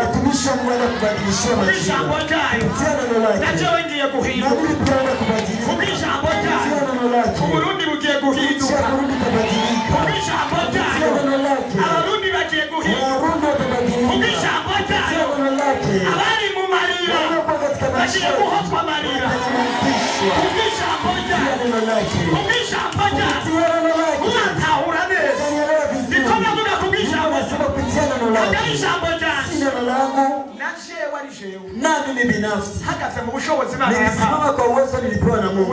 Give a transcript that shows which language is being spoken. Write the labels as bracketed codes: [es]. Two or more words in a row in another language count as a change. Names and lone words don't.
[sw] Kisha Mungu anakubadilishia majira. Kupitia neno lake. Na mimi pia nakubadilika. Kupitia neno lake. [rn] Burundi bugiye guhinduka. [sw] Burundi tabadilika. Kupitia neno lake. [rn] Abarundi bagiye guhinduka. [sw] Burundi tabadilika. Kupitia neno lake. [rn] Abari mu marira. Bagiye guhozwa amarira. [sw] Kupitia neno lake. neno lake. [rn] Unatahura neza. [sw] Nikona muga kupitia neno lake. Neno langu na mimi binafsi nilisimama kwa uwezo nilipewa na Mungu.